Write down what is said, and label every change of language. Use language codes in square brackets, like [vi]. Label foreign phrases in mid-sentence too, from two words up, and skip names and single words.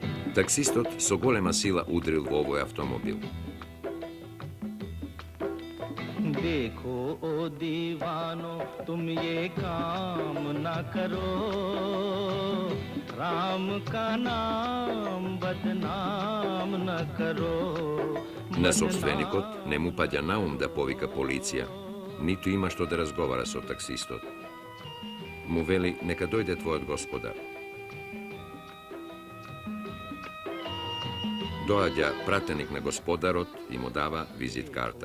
[mk] Таксистот со голема сила удрил во овој автомобил. [hi] देखो ओ दीवानो तुम ये काम ना करो राम का नाम बदनाम न करो [mk] На собственикот не му паѓа на ум да повика полиција, ниту има што да разговара со таксистот. Му вели нека дојде твојот господар. Доаѓа пратеник на господарот и му дава визит карта.